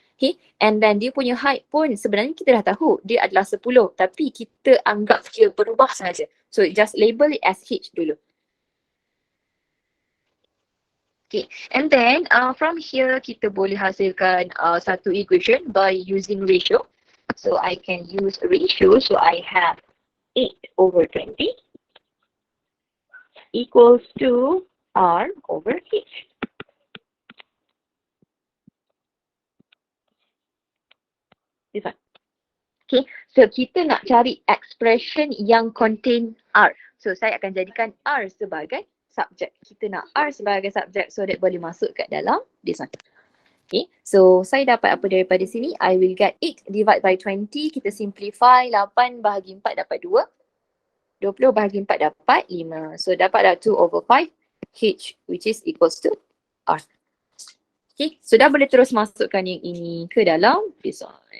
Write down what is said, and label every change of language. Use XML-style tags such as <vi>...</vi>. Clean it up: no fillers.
<en>Okay, and then</en> <ms>dia punya height pun sebenarnya kita dah tahu, dia adalah 10. Tapi kita anggap dia berubah sahaja.</ms> <en>So just label it as H</en> <ms>dulu.</ms> <en>Okay, and then from here</en> <ms>kita boleh hasilkan satu</ms> <en>equation by using ratio. So I can use ratio, so I have 8/20 equals to R over H. This one. Okay, so</en> <ms>kita nak cari</ms> <en>expression yang contain R.</en> <ms>So saya akan jadikan R sebagai subjek. Kita nak R sebagai subjek</ms> <en>so that</en> <ms>boleh masuk kat dalam</ms> <en>this one.</en> <ms>Okay, so saya dapat apa daripada sini?</ms> <en>I will get 8 divided by 20.</en> <ms>Kita simplify, 8 bahagi 4 dapat 2. 20 bahagi 4 dapat 5.</ms> <en>So</en> <ms>dapat dah</ms> <en>2/5 H which is equals to R.</en> <ms>Okay, so dah boleh terus masukkan yang ini ke dalam</ms> <en>this one.</en>